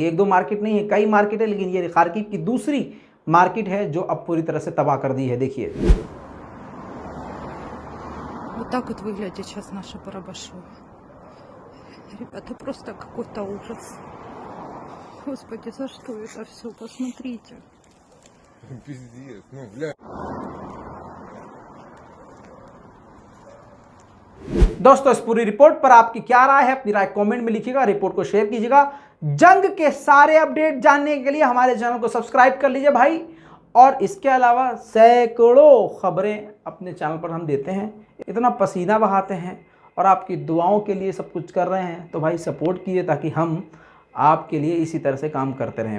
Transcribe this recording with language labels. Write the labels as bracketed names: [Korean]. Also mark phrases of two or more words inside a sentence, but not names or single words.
[Hindi] एक दो मार्केट नहीं है, कई मार्केट है, लेकिन ये खार्किव की दूसरी मार्केट है जो अब पूरी तरह से तबाह कर दी है। देखिए, [Russian] Вот так вот выглядит сейчас наше Барабашово. Ребята, просто какой-то ужас. Господи, за что это все? Посмотрите. Пиздец. Ну, блядь. [Hindi] दोस्तों, इस पूरी रिपोर्ट पर आपकी क्या राय है? अपनी राय कमेंट में लिखिएगा, रिपोर्ट को शेयर कीजिएगा। जंग के सारे अपडेट जानने के लिए हमारे चैनल को सब्सक्राइब कर लीजिए भाई। और इसके अलावा सैकड़ों खबरें अपने चैनल पर हम देते हैं, इतना पसीना बहाते हैं और आपकी दुआओं के लिए सब कुछ कर रहे हैं, तो भाई सपोर्ट कीजिए ताकि हम आपके लिए इसी तरह से काम करते रहें।